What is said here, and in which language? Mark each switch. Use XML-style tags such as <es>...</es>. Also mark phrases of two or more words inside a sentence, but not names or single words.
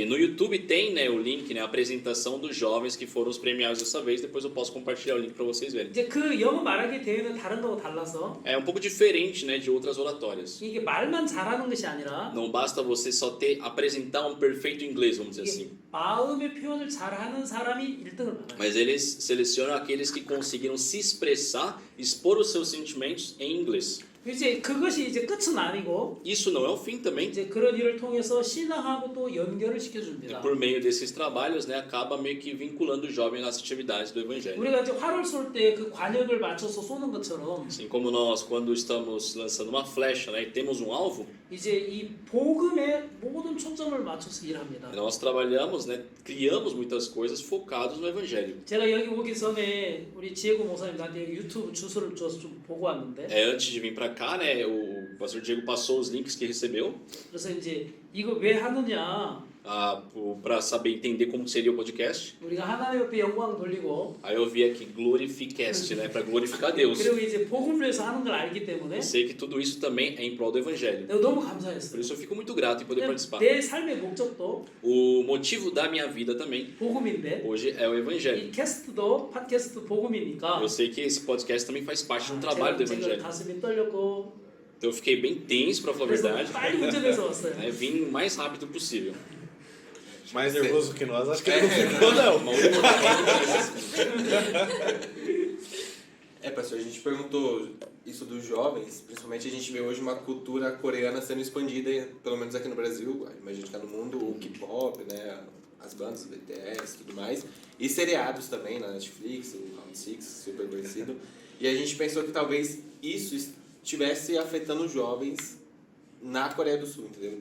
<pt>E no YouTube tem, né, o link, né, a apresentação dos jovens que foram os premiados dessa vez. Depois eu posso compartilhar o link para vocês verem.</pt> <ko>이제 그 영어 말하기 대회는 다른 거와 달라서</ko> <pt>É um pouco diferente, né, de outras oratórias.</pt> <ko>이게 말만 잘하는 것이 아니라</ko> <pt>Não basta você só apresentar um perfeito inglês, vamos dizer</pt> <ko>이게</ko> <pt>assim.</pt> <ko>마음의 표현을 잘하는 사람이 1등을 받아요.</ko> <pt>Mas eles selecionam aqueles que conseguiram se expressar, expor os seus sentimentos em inglês.</pt> <ko>이제 그것이 이제 끝은 아니고</ko> <pt>Isso não é o fim também.</pt> <ko>이제 그런 일을 통해서 신앙하고 또 연결을</ko> <pt>E</pt> <ko>시켜줍니다.</ko> <pt>por meio desses trabalhos, né, acaba meio que vinculando o jovem nas atividades do evangelho.</pt> <ko>우리가 이제 활을 쏠 때 그 관역을 맞춰서 쏘는 것처럼</ko> <pt>Assim como nós, quando estamos lançando uma flecha, né, e temos um alvo,</pt> <ko>이제 이 복음의 모든 총 초점을 맞춰서 일합니다.</ko> <pt>Nós trabalhamos, né, criamos muitas coisas focados no evangelho.</pt> <ko>제가 여기 오기 전에 우리 지혜고 목사님 나한테 유튜브 주소를 줘서 좀 보고 왔는데</ko> <pt>Antes de vir para cá, né, o pastor Diego passou os links que recebeu</pt> <ko>그래서 이제 이거 왜 하느냐</ko> <pt>para saber entender como seria o podcast.</pt> <ko>우리가 하나님 옆에 영광 돌리고</ko> <pt>Aí eu vi aqui Glorificast, né, para glorificar Deus.</pt> <ko>그리고 이제 복음을 위해서 하는 걸 알기 때문에</ko> <pt>Eu sei que tudo isso também é em prol do evangelho.</pt> <ko>내가 너무</ko> <pt>Por</pt> <ko>감사했어요.</ko> <pt>isso eu fico muito grato em poder participar.</pt> <ko>내 삶의 목적도</ko> <pt>O motivo da minha vida também</pt> <ko>복음인데</ko> <pt>hoje é o evangelho.</pt> <ko>이 캐스트도 팟캐스트 복음이니까</ko> <pt>Eu sei que esse podcast também faz parte do trabalho do</pt> <ko>제가</ko> <pt>evangelho.</pt> <ko>가슴이 떨렸고</ko> <pt>Então eu fiquei bem tenso, para falar a</pt> <ko>그래서</ko> <pt>verdade.</pt> <ko>빨리 운전해서 왔어요.</ko> <pt>Né, vim o mais rápido possível. Mais nervoso que nós, acho que ele não ficou, não. Uma última pastor, a gente perguntou isso dos jovens, principalmente a gente vê hoje uma cultura coreana sendo expandida, pelo menos aqui no Brasil, imagino que tá no mundo, o K-pop, né, as bandas, o BTS e tudo mais, e seriados também na Netflix, o Round Six, super conhecido, e a gente pensou que talvez isso estivesse afetando os jovens na Coreia do Sul, entendeu?</pt>